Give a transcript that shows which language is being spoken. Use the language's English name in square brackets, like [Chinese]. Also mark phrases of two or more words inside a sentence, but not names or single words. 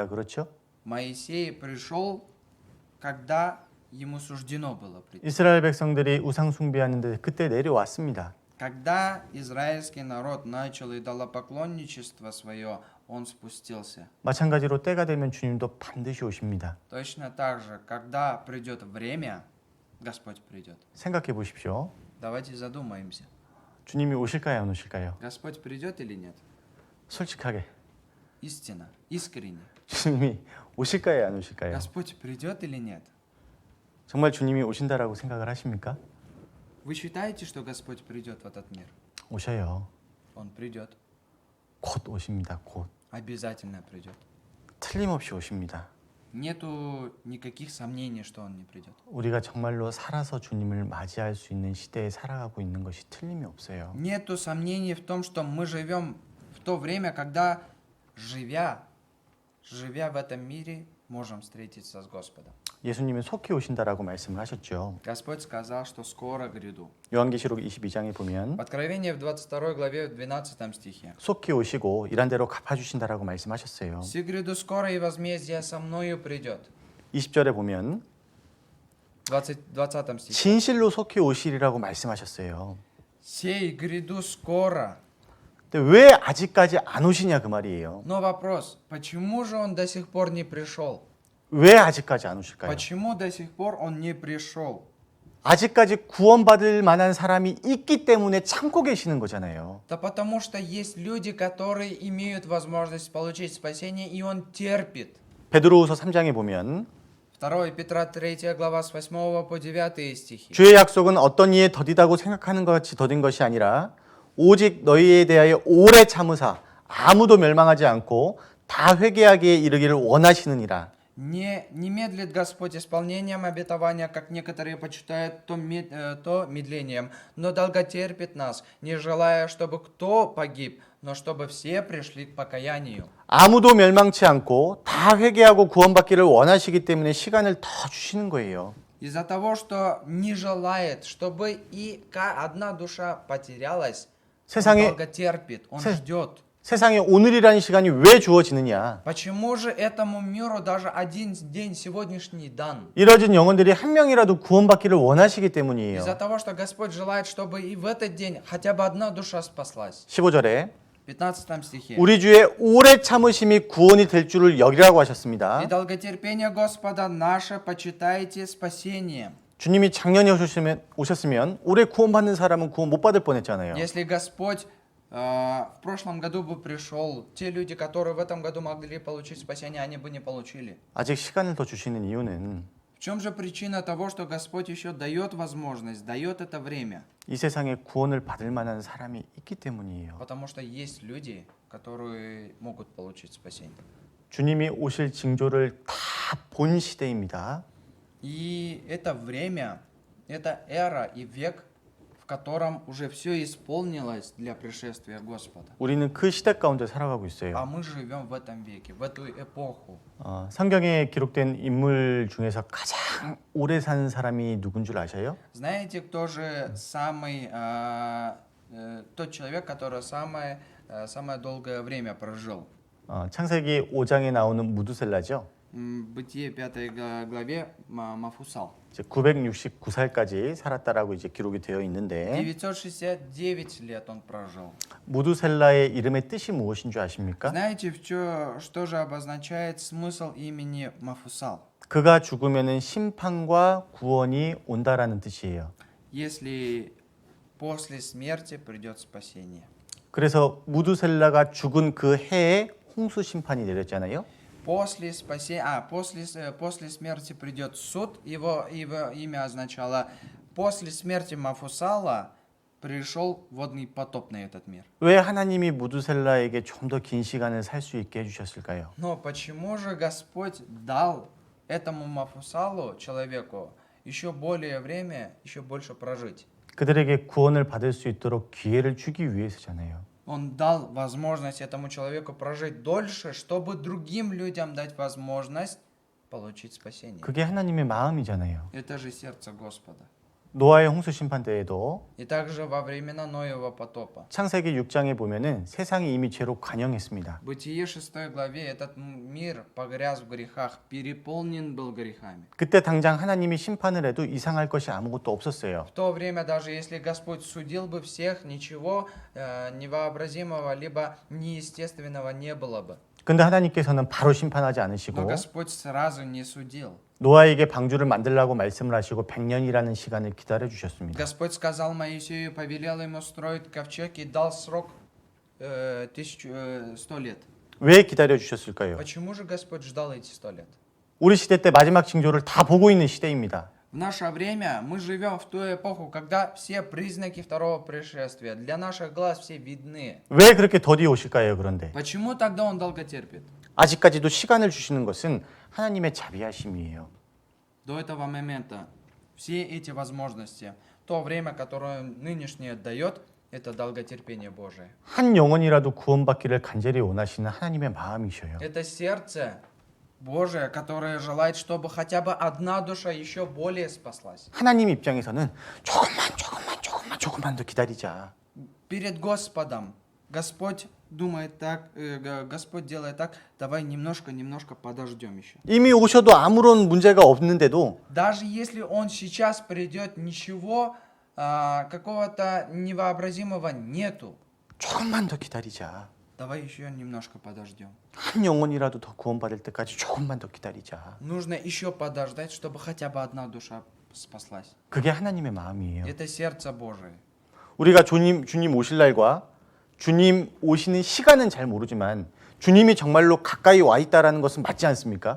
[Korean] 그렇죠? [Russian] Моисей пришел, когда ему суждено было прийти. [Korean] 이스라엘 백성들이 우상 숭배하는데 그때 내려왔습니다. [Russian] Когда израильский народ начал идолопоклонничество свое, он спустился. [Korean] 마찬가지로 때가 되면 주님도 반드시 오십니다. [Russian] Точно так же, когда придет время, Господь придет. [Korean] 생각해 보십시오. [Russian] Давайте задумаемся. [Korean] 주님이 오실까요, 안 오실까요? [Russian] Господь придет или нет? [Korean] 솔직하게 [Russian] Истина, искренне. [Korean] 주님이 오실까요, 안 오실까요? [Russian] Господь придет или нет? [Korean] 정말 주님이 오신다라고 생각을 하십니까? [Russian] Вы считаете, что Господь придет в этот мир? [Korean] 오셔요. [Russian] Он придет. [Korean] 곧 오십니다. 곧. [Russian] Обязательно придет. [Korean] 틀림없이 오십니다. [Russian] Нету никаких сомнений, что Он не придет. [Korean] 우리가 정말로 살아서 주님을 맞이할 수 있는 시대에 살아가고 있는 것이 틀림이 없어요. [Russian] Нету сомнений в том, что мы живем в то время, когда, живя в этом мире, можем встретиться с Господом. [Korean] 예수님은 속히 오신다라고 말씀을 하셨죠. [Russian] Господь сказал, что скоро гряду. [Korean] 요한계시록 22장에 보면 [Russian] Откровение в 22 главе, в 12 стихе. [Korean] 속히 오시고 일한 대로 갚아주신다라고 말씀하셨어요. [Russian] «Все гряду скоро, и возмездие со мною придет». [Korean] 20절에 보면 [Russian] 20 стихе. [Korean] 진실로 속히 오시리라고 말씀하셨어요. [Russian] «Сей гряду скоро». [Korean] 근데 왜 아직까지 안 오시냐 그 말이에요. [Russian] Но вопрос, почему же он до сих пор не пришел? [Korean] 왜 아직까지 안 오실까요? [Russian] Почему до сих пор он не пришел? [Korean] 아직까지 구원받을 만한 사람이 있기 때문에 참고 계시는 거잖아요. [Russian] Да потому что есть люди, которые имеют возможность получить спасение, и он терпит. [Korean] 베드로후서 3장에 보면 [Russian] 2 Петра 3 глава с 8 по 9 стихи. [Korean] 주의 약속은 어떤 이에 더디다고 생각하는 것 같이 더딘 것이 아니라 오직 너희에 대하여 오래 참으사 아무도 멸망하지 않고 다 회개하기에 이르기를 원하시느니라. [Russian] Не медлит Господь исполнением обетования, как некоторые почитают то медлением, но долготерпит нас, не желая, чтобы кто погиб, но чтобы все пришли к покаянию. [Korean] 아무도 멸망치 않고 다 회개하고 구원받기를 원하시기 때문에 시간을 더 주시는 거예요. [Russian] Из-за того, что не желает, чтобы и одна душа потерялась, он [Korean] 세상에 [Russian] долготерпит, он ждет. [Korean] 세상에 오늘이라는 시간이 왜 주어지느냐? [Russian] Почему же этому миру даже один день сегодняшний дан? [Korean] 이뤄진 영혼들이 한 명이라도 구원받기를 원하시기 때문이에요. [Russian] Из-за того, что Господь желает, чтобы и в этот день хотя бы одна душа спаслась. [Korean] 15절에 [Russian] 15 стихе. [Korean] 우리 주의 오래 참으심이 구원이 될 줄을 여기라고 하셨습니다. [Russian] «И долготерпение Господа наше почитайте спасением». [Korean] 주님이 작년에 오셨으면 올해 구원받는 사람은 구원 못 받을 뻔했잖아요. [Russian] Если Господь в прошлом году бы пришел, те люди, которые в этом году могли получить спасение, они бы не получили. [Korean] 아직 시간을 더 주시는 이유는 [Russian] В чем же причина того, что Господь еще дает возможность, дает это время? [Korean] 이 세상에 구원을 받을 만한 사람이 있기 때문이에요. [Russian] Потому что есть люди, которые могут получить спасение. [Korean] 주님이 오실 징조를 다 본 시대입니다. [Russian] И это время, это эра и век, в котором уже все исполнилось для пришествия Господа. [Korean] 우리는 그 시대 가운데 살아가고 [Russian] А [Korean] 있어요. [Russian] мы живем в этом веке, в эту эпоху. [Korean] 성경에 기록된 인물 중에서 가장 오래 산 사람이 누군 줄 아셔요? [Russian] Знаете, кто же самый, тот человек, который самое долгое время прожил? [Korean] 창세기 5장에 나오는 무두셀라죠. [Russian] Бытие 5 главе Мафусал. [Korean] 이제 969살까지 살았다라고 이제 기록이 되어 있는데 [Russian] 969 лет он прожил. [Korean] 무두셀라의 이름의 뜻이 무엇인 줄 아십니까? [Russian] Знаете, что же обозначает смысл имени Мафусал? [Korean] 그가 죽으면은 심판과 구원이 온다라는 뜻이에요. [Russian] Если после смерти придет спасение. [Korean] 그래서 무두셀라가 죽은 그 해에 홍수 심판이 내렸잖아요. [Russian] После смерти придет суд. Его имя означало после смерти Мафусала пришел водный потоп на этот мир. [Korean] 왜 하나님이 무두셀라에게 좀 더 긴 시간을 살 수 있게 해주셨을까요? [Russian] Но почему же Господь дал этому Мафусалу, человеку, еще более время, еще больше прожить? [Korean] 그들에게 구원을 받을 수 있도록 기회를 주기 위해서잖아요. [Russian] Он дал возможность этому человеку прожить дольше, чтобы другим людям дать возможность получить спасение. [Korean] 그게 하나님의 마음이잖아요. [Russian] Это же сердце Господа. [Korean] 노아의 홍수 심판 때에도 [Russian] И также во времена Ноева потопа. [Korean] 창세기 6장에 보면은 세상이 이미 죄로 관영했습니다. [Russian] Бытие 6 главе этот мир погряз в грехах, переполнен был грехами. [Korean] 그때 당장 하나님이 심판을 해도 이상할 것이 아무것도 없었어요. [Russian] В то время, даже если Господь судил бы всех, ничего невообразимого либо неестественного не было бы. [Korean] 근데 하나님께서는 바로 심판하지 [Russian] Но [Korean] 않으시고 [Russian] Господь сразу не судил. [Korean] 노아에게 방주를 만들라고 말씀을 하시고 100년이라는 시간을 기다려 주셨습니다. [Russian] Господь сказал Моисею, повелел ему строить ковчег и дал срок 100 лет. [Korean] 왜 기다려 주셨을까요? [Russian] Почему же Господь ждал эти 100 лет? [Korean] 우리 시대 때 마지막 징조를 다 보고 있는 시대입니다. [Russian] В наше время мы живем в ту эпоху, когда все признаки второго пришествия для наших глаз все видны. [Korean] 왜 그렇게 더디 오실까요? 그런데 [Russian] Почему тогда он долго терпит? [Korean] 아직까지도 시간을 주시는 것은 하나님의 자비하심이에요. [Russian] До этого момента все эти возможности, то время, которое нынешнее дает, это долготерпение Божие. [Korean] 한 영혼이라도 구원받기를 간절히 원하시는 하나님의 마음이셔요. [Russian] Это сердце Божия, которая желает, чтобы хотя бы одна душа еще более спаслась. [Korean] 하나님 입장에서는 조금만 더 기다리자. [Russian] Перед Господом Господь думает так, Господь делает так, давай немножко подождем еще. [Korean] 이미 오셔도 아무런 문제가 없는데도 [Russian] Даже если Он сейчас придет, ничего какого-то невообразимого нету. [Korean] 조금만 더 기다리자. [Russian] Давай еще немножко подождем. [Korean] 한 영혼이라도 더 구원받을 때까지 조금만 더 기다리자. [Russian] Нужно еще подождать, чтобы хотя бы одна душа спаслась. [Korean] 그게 하나님의 마음이에요. [Russian] Это сердце Божие. [Korean] 우리가 주님 오실 날과 주님 오시는 시간은 잘 모르지만 주님이 정말로 가까이 와 있다라는 것은 맞지 않습니까?